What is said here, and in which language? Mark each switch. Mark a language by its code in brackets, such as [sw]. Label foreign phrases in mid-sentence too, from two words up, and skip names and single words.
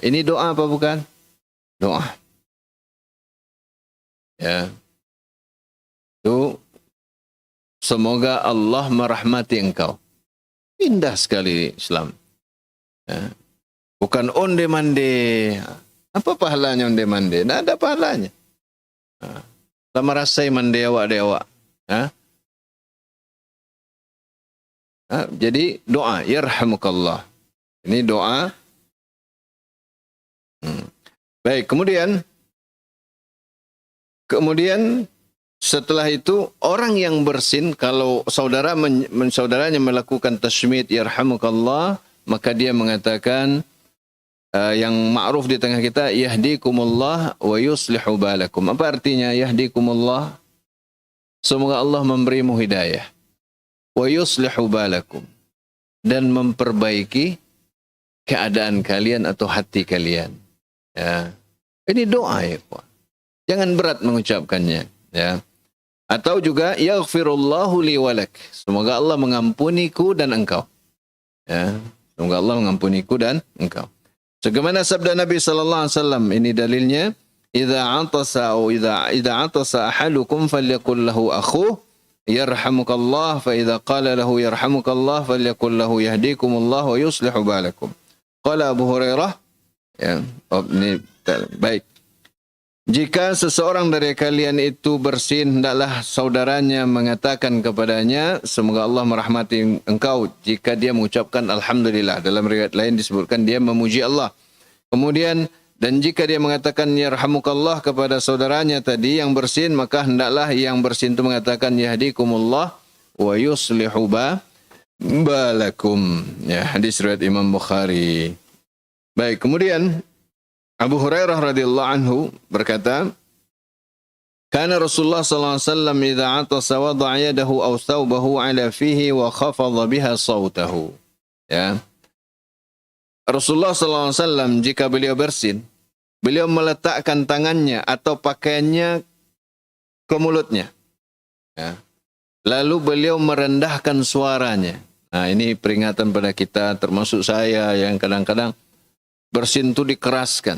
[id] Ini doa apa bukan? Doa. Ya. Itu semoga Allah merahmati engkau. Indah sekali Islam. Ya. Bukan onde-mande. Apa pahalanya onde-mande? Tidak ada pahalanya. [min] Sama rasai mande awak-awak. [id] Ya. Jadi doa, yarhamukallah. Ini doa. Baik, kemudian setelah itu orang yang bersin, kalau saudaranya melakukan [ar] تشميت يرحمك الله, [id] maka dia mengatakan yang ma'ruf di tengah kita, [ar] يهديكم الله ويصلح بالكم. [id] Apa artinya yahdikumullah? Semoga Allah memberimu hidayah. [ar] ويصلح بالكم, [id] dan memperbaiki keadaan kalian atau hati kalian. Ya. Ini doa, ya, Pak. Jangan berat mengucapkannya, ya. Atau juga [ar] يغفر الله لي ولك, [id] semoga Allah mengampuniku dan engkau. Ya. Semoga Allah mengampuniku dan engkau. Sebagaimana sabda Nabi [ar] صلى الله عليه وسلم, [id] ini dalilnya, [ar] إذا عطس أو إذا عطس أحدكم فليقل له أخوه يرحمك الله فإذا قال له يرحمك الله فليقل له يهديكم الله ويصلح بالكم. [id] Qala Abu Hurairah, ya, ini baik. jika seseorang dari kalian itu bersin, hendaklah saudaranya mengatakan kepadanya, semoga Allah merahmati engkau, jika dia mengucapkan Alhamdulillah. Dalam riwayat lain disebutkan dia memuji Allah. Kemudian, dan jika dia mengatakan yarhamukallah kepada saudaranya tadi yang bersin, maka hendaklah yang bersin itu mengatakan [ar] يهديكم الله ويصلح بالكم. [id] Ya, hadis riwayat Imam Bukhari. Baik, kemudian Abu Hurairah [ar] رضي الله عنه [id] berkata, [ar] "كان رسول الله صلى الله عليه وسلم إذا عطس وضع يده أو ثوبه على فيه وخفض بها صوته." Ya. [id] Rasulullah [ar] صلى الله عليه وسلم [id] jika beliau bersin, beliau meletakkan tangannya atau pakaiannya ke mulutnya. Ya. Lalu beliau merendahkan suaranya. Nah, ini peringatan pada kita, termasuk saya yang kadang-kadang bersin itu dikeraskan.